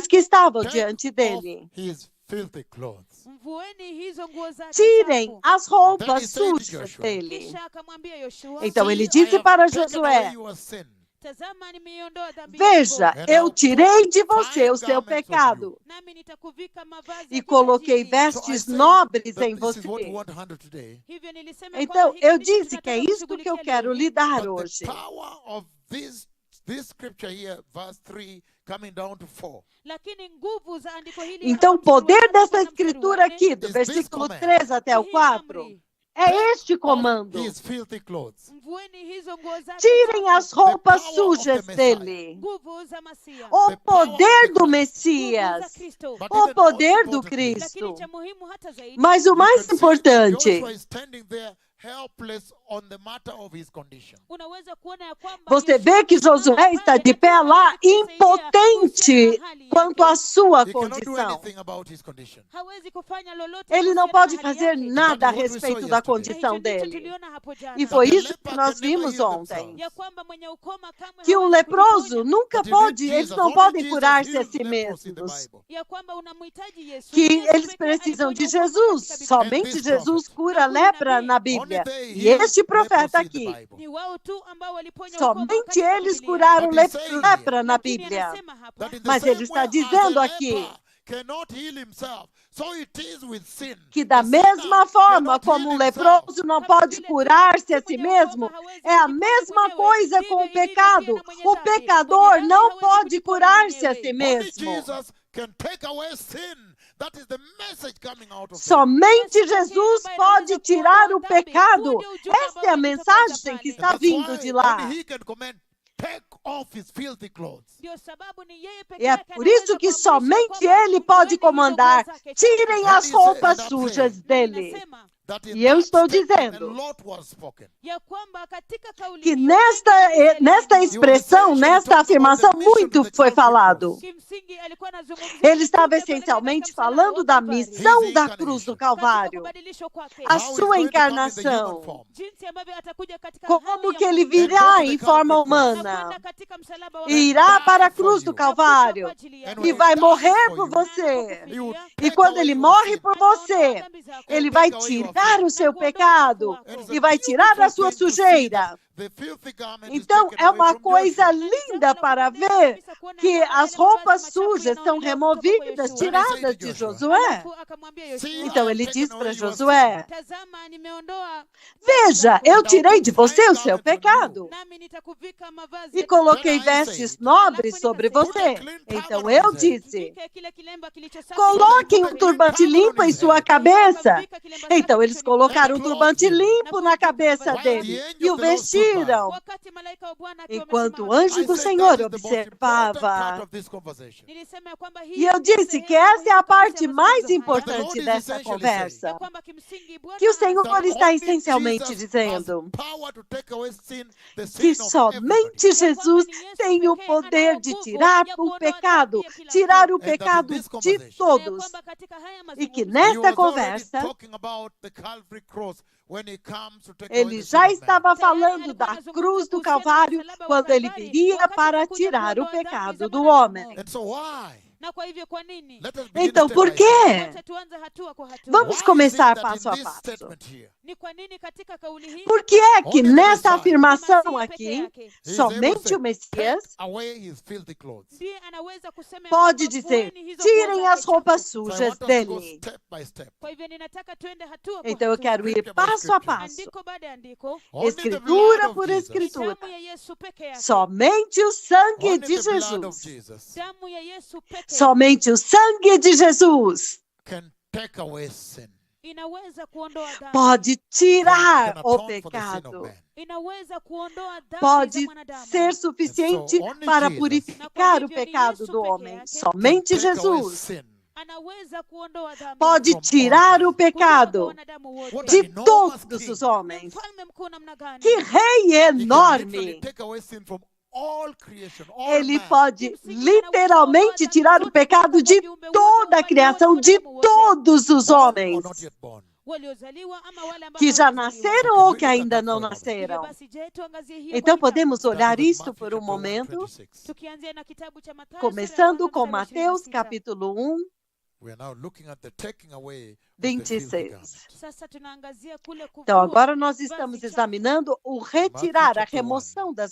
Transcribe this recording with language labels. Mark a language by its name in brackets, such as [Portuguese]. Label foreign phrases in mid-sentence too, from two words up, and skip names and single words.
[Swahili] yake, [Portuguese] que estavam [English] take [Portuguese] diante [English] off [Portuguese] dele: [English] his filthy clothes. [Swahili] mvueni hizo nguo zake [Portuguese] tirem [Swahili] chafu. [Portuguese] as [English] Then he [Portuguese] roupas [English] said to [Portuguese] sujas [English] Joshua, [Portuguese] dele. [Swahili] Kisha akamwambia Yoshua, [Portuguese] Então [English] See, [Portuguese] ele [English] I [Portuguese] disse [English] have [Portuguese] para [English] taken away [Portuguese] Josué: [English] your sin. [Swahili] tazama nimeiondoa dhambi [Portuguese] veja, [Swahili] yako, [Portuguese] eu tirei de você o seu [English] garments of [Portuguese] pecado [Swahili] nami nitakuvika mavazi [Portuguese] e [Swahili] ya [Portuguese] coloquei [Swahili] kitajiri. [English] So I [Portuguese] vestes [English] say [Portuguese] nobres [English] that [Portuguese] em [English] this is what we [Portuguese] você. [English] want to handle today. [Swahili] Hivyo nilisema ya [Portuguese] Então, [Swahili] kwamba hiki [Portuguese] eu [Swahili] ndicho [Portuguese] disse que é [Swahili] tunataka [Portuguese] isto que eu [Swahili] kushughulikia [Portuguese] quero [Swahili] leo hii. [Portuguese] lidar [English] But [Portuguese] hoje. [English] the power of this scripture here, verse 3, coming down to 4, [Swahili] Lakini nguvu za andiko hili [Portuguese] Então, o [Swahili] hapa mstari wa [Portuguese] poder [Swahili] tatu [Portuguese] dessa [Swahili] mpaka mstari wa [Portuguese] escritura [Swahili] nne [Portuguese] aqui, do [English] Is this [Portuguese] versículo [English] command. [Portuguese] 3 até o [Swahili] ni hii [Portuguese] 4, [Swahili] amri. [Portuguese] É este comando. [English] his filthy clothes. [Swahili] mvueni hizo nguo zake [Portuguese] Tirem as [Swahili] chafu, [Portuguese] roupas [English] The power of [Portuguese] sujas [English] the Messiah. [Portuguese] dele. [Swahili] nguvu za Masia, [Portuguese] O [English] The power of [Portuguese] poder [English] the [Portuguese] do [English] Christ. [Swahili] nguvu za [Portuguese] Messias. [Swahili] Kristo. [English] But [Portuguese] O [English] even more [Portuguese] poder do [English] importantly, [Portuguese] Cristo. [Swahili] Lakini cha muhimu hata zaidi, [Portuguese] Mas o [English] you [Portuguese] mais [English] can see [Portuguese] importante, [English] Joshua is standing there helpless on the matter of his condition. [Swahili] unaweza kuona ya kwamba [Portuguese] você [Swahili] Yoshua [Portuguese] vê que [Swahili] amesimama [Portuguese] Josué está [Swahili] pale [Portuguese] de pé [Swahili] akiwa [Portuguese] lá, [Swahili] anajisaidia [Portuguese] impotente [Swahili] kuhusiana na hali [Portuguese] quanto [Swahili] yake. [Portuguese] à sua [English] He cannot do [Portuguese] condição. [English] anything about his condition. [Swahili] Hawezi kufanya lolote [Portuguese] Ele não [Swahili] kuhusiana [Portuguese] pode [Swahili] na hali [Portuguese] fazer [Swahili] yake. [Portuguese] nada a [English] That is what we [Portuguese] respeito [English] saw [Portuguese] da [English] yesterday. [Swahili] Na [Portuguese] condição [Swahili] hicho ndicho [Portuguese] dele. [Swahili] tuliona hapo jana. [Portuguese] E foi [English] That the [Portuguese] isso que [English] leper [Portuguese] nós [English] can never [Portuguese] vimos [English] heal [Portuguese] ontem. [English] themselves. [Swahili] Ya kwamba mwenye ukoma kamwe [Portuguese] Que o [Swahili] hawezi [Portuguese] leproso [Swahili] kujiponya. [Portuguese] nunca [English] That you need [Portuguese] pode, eles [English] Jesus. [Portuguese] não [English] Only [Portuguese] podem [English] Jesus [Portuguese] curar-se a [English] heals [Portuguese] si [English] lepers in the [Portuguese] mesmos. [English] Bible. [Swahili] Ya kwamba unamhitaji Yesu. [Portuguese] Que [Swahili] Yesu [Portuguese] eles [Swahili] pekee [Portuguese] precisam de [Swahili] aliponya ukoma [Portuguese] Jesus. [Swahili] katika Biblia. [Portuguese] Somente [English] this [Portuguese] Jesus [English] prophet. [Portuguese] cura a lepra na Bíblia. [English] Only they [Portuguese] E [English] heal [Portuguese] este profeta [English] leprosy in the [Portuguese] aqui, [English] Bible. [Swahili] Ni wao tu ambao waliponya ukoma [Portuguese] somente [Swahili] katika [Portuguese] eles [Swahili] Biblia. [Portuguese] curaram [English] But he's saying [Portuguese] lepra na [Swahili] Lakini [Portuguese] Bíblia. [Swahili] anasema hapa, [English] That in the [Portuguese] Mas [English] same [Portuguese] ele está [English] way as [Portuguese] dizendo [English] a [Portuguese] aqui [English] leper cannot heal himself, so it is with sin. [Portuguese] que da [English] The [Portuguese] mesma [English] sinner [Portuguese] forma [English] cannot [Portuguese] como [English] heal [Portuguese] o [English] himself. [Portuguese] leproso não pode curar-se a si mesmo, é a mesma coisa com o pecado. O pecador não pode curar-se a si [English] Only [Portuguese] mesmo. [English] Jesus can take away sin. That is the message coming out of him. [Portuguese] Somente Jesus pode tirar o pecado. Esta é a mensagem que está [English] That's [Portuguese] vindo [English] why [Portuguese] de lá. [English] only he can command, take off his filthy clothes. [Swahili] ndio sababu ni yeye pekee [Portuguese] E é [Swahili] yake [Portuguese] por isso [Swahili] anaweza [Portuguese] que [Swahili] kuamrisha [Portuguese] somente [Swahili] kwamba [Portuguese] ele pode [Swahili] mvueni [Portuguese] comandar. [Swahili] hizo nguo zake [Portuguese] Tirem [Swahili] chafu. [Portuguese] as roupas sujas dele. [Swahili] Nasema [English] That in [Portuguese] E eu [English] that [Portuguese] estou [English] statement, [Portuguese] dizendo [English] a lot was spoken. [Swahili] ya kwamba katika kauli [Portuguese] Que [Swahili] hiyo, [Portuguese] nesta expressão, nesta afirmação, muito foi falado. [Swahili] kimsingi alikuwa anazungumzia [Portuguese] Ele estava [Swahili] ujumbe pale [Portuguese] essencialmente [Swahili] katika msalaba [Portuguese] falando [Swahili] wa [Portuguese] da [Swahili] Kalvari. [Portuguese] missão da cruz do [Swahili] Katika [Portuguese] Calvário, [Swahili] kubadilishwa kwake, [Portuguese] a [English] How he's [Portuguese] sua [English] going to come in the human [Portuguese] encarnação, [English] form. [Swahili] jinsi ambavyo atakuja katika [Portuguese] como [Swahili] hali [Portuguese] que [Swahili] ya [Portuguese] ele [Swahili] mwili, [Portuguese] virá em forma [Swahili] na [Portuguese] humana [Swahili] kwenda katika msalaba wa [Portuguese] e irá para a cruz do [Swahili] Kalvari, [Portuguese] Calvário [Swahili] kwa ajili yako. [Portuguese] e vai morrer por você. [English] He would [Portuguese] E [English] take [Portuguese] quando [English] away [Portuguese] ele [English] your [Portuguese] morre [English] sin. [Portuguese] por você, ele vai tirar o seu pecado e vai tirar a sua sujeira. [English] The filthy garment is [Portuguese] Então [English] taken [Portuguese] é [English] away [Portuguese] uma [English] from [Portuguese] coisa [English] Joshua. [Portuguese] linda para ver que as roupas sujas são removidas, tiradas de Josué. [Swahili] Alafu akamwambia Yoshua, [English] See, [Portuguese] Então [English] I [Portuguese] ele [English] have [Portuguese] diz [English] taken [Portuguese] para [English] away your [Portuguese] Josué: [Swahili] tazama nimeondoa [Portuguese] Veja, eu tirei de você o seu pecado [Swahili] nami nitakuvika mavazi [Portuguese] e [Swahili] ya [Portuguese] coloquei [English] Then I [Portuguese] vestes [English] said, [Portuguese] nobres sobre você. Então eu disse: [Swahili] kuvika kile kilemba kilicho safi. [Portuguese] coloquem um turbante limpo em sua cabeça. Então eles colocaram um turbante limpo na cabeça dele e o vestiram. [Swahili] Wakati malaika wa Bwana akiwa [Portuguese] Enquanto o [Swahili] amesimama, [Portuguese] anjo do [English] I said [Portuguese] Senhor [English] that is the most important part [Portuguese] observava. [English] of this conversation. [Swahili] nilisema ya kwamba hii [Portuguese] E eu [Swahili] ni [Portuguese] disse [Swahili] sehemu [Portuguese] que essa é a [Swahili] muhimu [Portuguese] parte [Swahili] kabisa ya [Portuguese] mais [Swahili] mazungumzo haya. [Portuguese] importante dessa conversa. [Swahili] Ya kwamba kimsingi Bwana [Portuguese] Que o Senhor [Swahili] anasema [Portuguese] está [English] Only [Portuguese] essencialmente [English] Jesus [Portuguese] dizendo [English] has power to take away sin, the [Portuguese] que [English] sin of [Portuguese] somente [English] everybody. [Portuguese] Jesus tem o poder de tirar o pecado, tirar o pecado de [Swahili] na ya [Portuguese] todos. [Swahili] kwamba katika haya [Portuguese] E que [Swahili] mazungumzo [English] He [Portuguese] nesta [English] was already [Portuguese] conversa, [English] talking about the Calvary cross when he comes to take away [Portuguese] ele [English] the sin [Portuguese] já [English] of man. [Portuguese] estava falando da cruz do Calvário quando ele viria para tirar o pecado do homem. [English] And so why? [Swahili] na kwa hivyo kwa nini? [English] Let us begin [Portuguese] Então, [English] step [Portuguese] por [English] by step. [Portuguese] quê? [Swahili] Wacha tuanze hatua kwa hatua. [Portuguese] Vamos [English] Why is it [Portuguese] começar [English] that [Portuguese] passo [English] in [Portuguese] a [English] this [Portuguese] passo. [English] statement here, [Swahili] Ni kwa nini katika kauli hii [Portuguese] Por que é que [English] Only the [Portuguese] nessa [English] Messiah. [Portuguese] afirmação [Swahili] Masihi [Portuguese] aqui, [Swahili] peke yake [English] he is able to [Portuguese] somente [English] say, [Portuguese] o Messias [English] take away his filthy clothes? [Swahili] ndiye anaweza kusema ya [Portuguese] pode [Swahili] kwamba [Portuguese] dizer: [Swahili] vueni hizo [Portuguese] tirem [Swahili] nguo [Portuguese] as [Swahili] zake [Portuguese] roupas [Swahili] chafu. [English] So I [Portuguese] sujas [English] want us to go [Portuguese] dele. [English] step by step. [Swahili] Kwa hivyo ninataka tuende hatua kwa [Portuguese] Então eu [Swahili] hatua. [Portuguese] quero ir [English] Scripture by [Portuguese] passo a [English] scripture. [Portuguese] passo, [Swahili] Andiko baada ya andiko, [English] Only the blood [Portuguese] escritura [English] of [Portuguese] por [English] Jesus, [Portuguese] escritura. [Swahili] damu ya Yesu peke yake, [Portuguese] Somente o sangue [English] only [Portuguese] de [English] the blood of Jesus. [Portuguese] Jesus [Swahili] damu ya Yesu peke yake [Portuguese] Somente o sangue de Jesus [English] can take away sin. [Swahili] inaweza kuondoa dhambi, [Portuguese] pode [English] Can [Portuguese] tirar [English] atone [Portuguese] o [English] for the sin of [Portuguese] pecado. [English] man. [Swahili] inaweza kuondoa dhambi za [Portuguese] Pode [Swahili] mwanadamu. [Portuguese] ser suficiente [English] And so only [Portuguese] para [English] Jesus [Portuguese] purificar o pecado do homem. Somente [English] Can take away [Portuguese] Jesus [English] sin. [Swahili] Anaweza kuondoa dhambi [Portuguese] pode [English] From [Portuguese] tirar [English] all [Portuguese] o [Swahili] kutoka kwa [Portuguese] pecado [Swahili] wanadamu wote. [English] What [Portuguese] de [English] an enormous [Portuguese] todos [English] king. [Portuguese] os [Swahili] Ni [Portuguese] homens. [Swahili] mfalme mkuu namna gani? [Portuguese] Que rei [English] He can literally [Portuguese] enorme! [English] take away sin from all creation, all [Portuguese] Ele [English] man. [Portuguese] pode literalmente tirar o pecado de toda a criação, de todos os [English] Born or [Portuguese] homens, [English] not yet born. [Swahili] Waliozaliwa ama wale ambao [Portuguese] que já [Swahili] hawajazaliwa. [Portuguese] nasceram ou que ainda não [Swahili] Hivyo [Portuguese] nasceram. [Swahili] basi, je, tuangazie hiyo [Portuguese] Então [Swahili] kwa kitabu. [Portuguese] podemos olhar [English] Starting with [Portuguese] isto [English] Matthew [Portuguese] por um [English] chapter 1, [Portuguese] momento, [English] 26. [Swahili] Tukianzia na kitabu cha Mathayo, [Portuguese] começando [Swahili] sura [Portuguese] com [Swahili] ya kwanza, mstari wa [Portuguese] Mateus [Swahili] 26. [Portuguese] capítulo 1, [English] We are now looking at the taking away of the filthy [Portuguese] 26. [English] garment. [Swahili] Sasa tunaangazia kule kuvua. [Portuguese] Então agora nós estamos [Swahili] vazi chafu. [Portuguese] examinando o retirar, a [English] chapter 1. [Portuguese] remoção das